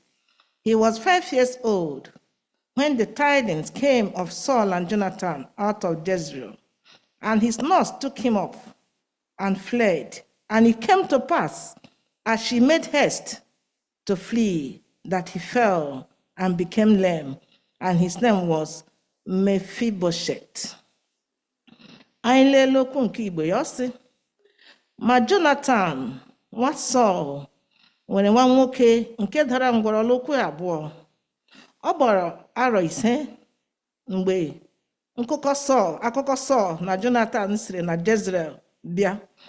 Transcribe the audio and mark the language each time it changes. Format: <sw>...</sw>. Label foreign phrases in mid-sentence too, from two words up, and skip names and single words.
<en>He was 5 years old when the tidings came of Saul and Jonathan out of Jezreel. And his nurse took him up and fled. And it came to pass, as she made haste to flee, that he fell and became lame. And his name was Mephibosheth.</en> <ig>Anyị lelee okwu nke Igbo ya sị, ma Jonathan nwa Saul nwere nwa nwoke nke dara ngwọrọ abụọ. Ọ gbara arọ 5 mgbe akụkọ Saul na Jonathan siri na Jezreel bịa.</ig>